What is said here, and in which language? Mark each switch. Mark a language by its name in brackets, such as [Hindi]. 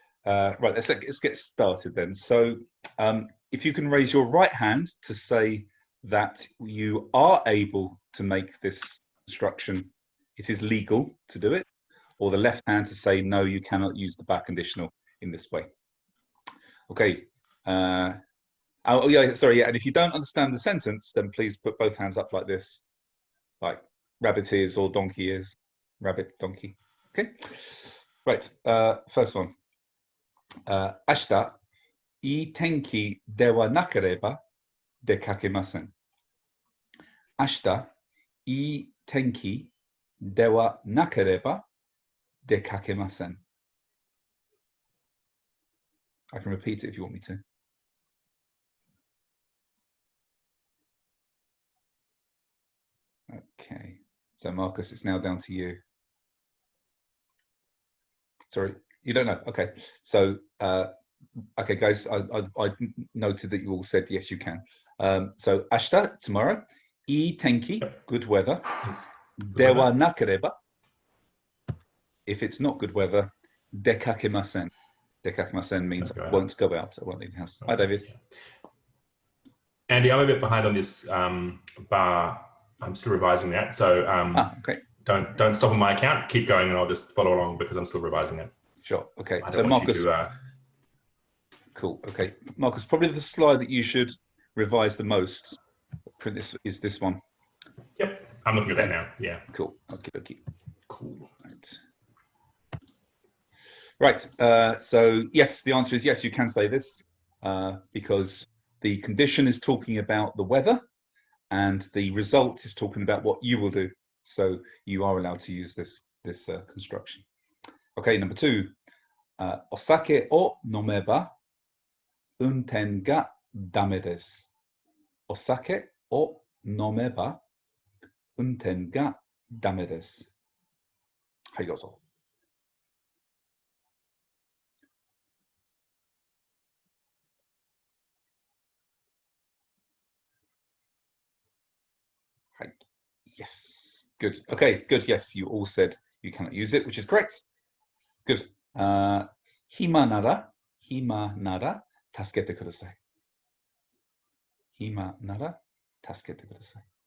[English] Right, let's get started then. So if you can raise your right hand to say that you are able to make this instruction, it is legal to do it, or the left hand to say, no, you cannot use the back conditional in this way. Okay. Oh yeah, sorry, yeah. And if you don't understand the sentence, then please put both hands up like this, like rabbit ears or donkey ears, rabbit, donkey. Okay. Right. First one. [Japanese] 明日、いい天気ではなければ出かけません。明日、いい天気ではなければ出かけません。 [English] I can repeat it if you want me to. Okay. So Marcus, it's now down to you. Sorry, you don't know. Okay. So, okay, guys, I noted that you all said yes, you can. So, 明日, tomorrow, いい天気, good weather. ではなければ, if it's not good weather, 出かけません. 出かけません means I won't go out. I won't leave the house. Hi, David. Andy, I'm a bit behind on this bar. I'm still revising that. So okay. Don't stop on my account. Keep going and I'll just follow along because I'm still revising it. Sure. Okay. So Marcus. Cool. Okay. Marcus, probably the slide that you should revise the most is this one. Yep. I'm looking at that now. Yeah. Cool. Okay. Cool. Right. So yes, the answer is yes, you can say this because the condition is talking about the weather and the result is talking about what you will do. So you are allowed to use this construction. Okay, number 2. [Japanese] お酒を飲めば運転がダメです。お酒を飲めば運転がダメです。はい、どうぞ。 [English] はい。Yes. Good. Okay, good. Yes, you all said you cannot use it, which is correct. Good. [Japanese] 暇なら助けてください。暇なら助けてください。